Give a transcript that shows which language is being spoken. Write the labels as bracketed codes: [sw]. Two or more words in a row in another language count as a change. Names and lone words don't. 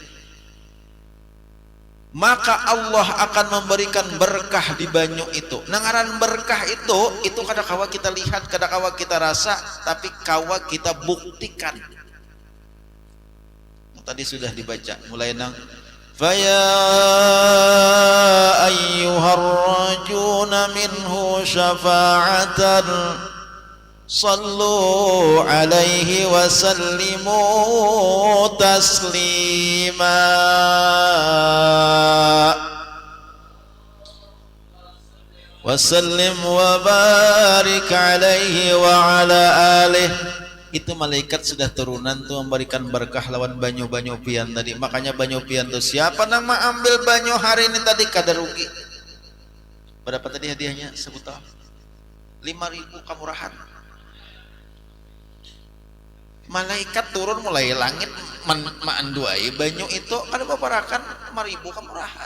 [bjn] Maka Allah akan memberikan berkah di banyu itu. Nangaran berkah itu kada kawa kita lihat, kada kawa kita rasa, tapi kawa kita buktikan. Tadi sudah dibaca mulai nang [ar] فيا أيها الراجون منه شفاعة صلوا عليه وسلموا تسليما. وسلم وبارك عليه وعلى آله. [bjn] Itu malaikat sudah turunan tuh memberikan berkah lawan banyu-banyu pian tadi. Makanya banyu pian tuh siapa nama ambil banyu hari ini tadi kada rugi. Berapa tadi hadiahnya? Sebut tahu. 5.000 kamurahan. Malaikat turun mulai langit manduai banyu itu kada babarakan 5.000 kamurahan.